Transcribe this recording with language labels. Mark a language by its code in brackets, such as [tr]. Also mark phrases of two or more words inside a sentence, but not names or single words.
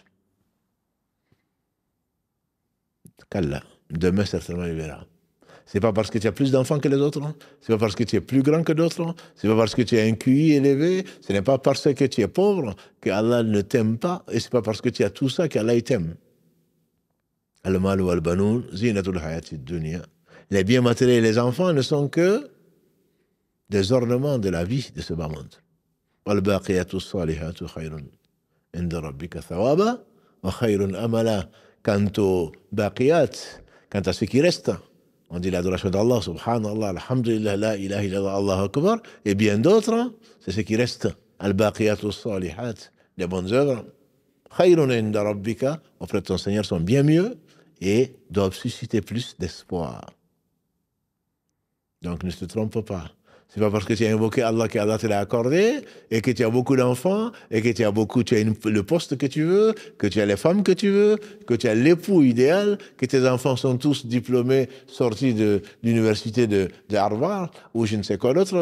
[fr] Qu'Allah, demain certainement il verra. C'est pas parce que tu as plus d'enfants que les autres. C'est pas parce que tu es plus grand que d'autres. C'est pas parce que tu as un QI élevé. Ce n'est pas parce que tu es pauvre que Allah ne t'aime pas. Et c'est pas parce que tu as tout ça qu'Allah t'aime. [ar] المال والبنون زينة الحياة الدنيا. [fr] Les biens matériels et les enfants ne sont que des ornements de la vie de ce bas monde. [ar] والباقيات الصالحات خير عند ربك ثوابا وخير أملا. [fr] Quant aux baqiyat, quant à ce qui reste, on dit l'adoration d'Allah, [ar] سبحان الله الحمد لله لا إله إلا الله الله أكبر, [fr] et bien d'autres, c'est ce qui reste. [ar] الباقيات الصالحات, [fr] les bonnes œuvres. [ar] خير عند ربك, [fr] auprès de ton Seigneur, sont bien mieux et doivent susciter plus d'espoir. Donc ne te trompe pas. C'est pas parce que tu as invoqué Allah qu'Allah te l'a accordé, et que tu as beaucoup d'enfants, et que tu as le poste que tu veux, que tu as les femmes que tu veux, que tu as l'époux idéal, que tes enfants sont tous diplômés, sortis de l'université de Harvard, ou je ne sais quoi d'autre.